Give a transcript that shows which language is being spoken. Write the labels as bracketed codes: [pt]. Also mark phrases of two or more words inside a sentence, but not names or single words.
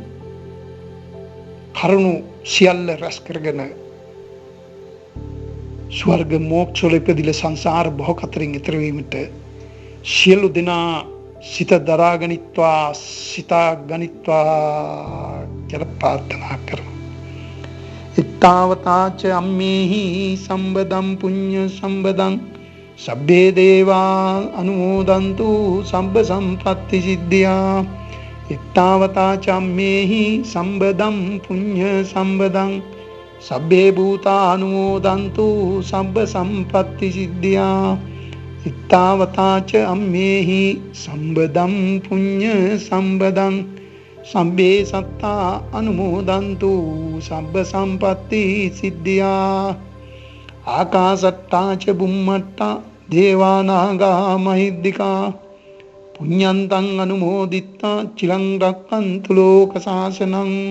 [si] කරුණු සියල්ල රැස් කරගෙන ස්වර්ග මෝක්ෂ වල ඉපදිලා සංසාර භව කතරින් ඈතර වීමට සියලු දෙනා සිත දරාගනිත්වා, සිතා ගනිත්වා කියලා ප්‍රාර්ථනා කරමු. [pi] ඉත්තාවතාච අම්මේහි සම්බදම් පුඤ්ඤ සම්බදං සබ්බේ දේවා අනුමෝදන්තු සම්බ සම්පත්ති සිද්ධියා. ittavata cammehi sambadam punya sambadam sabbe bhuta anumodantu sabba sampatti siddhya ittavata cammehi sambadam punya sambadam sabbe satta anumodantu sabba sampatti siddhya akasatta ca bummatta devanaga mahiddika punyantang anumoditta chilang rakkantu loka sasanam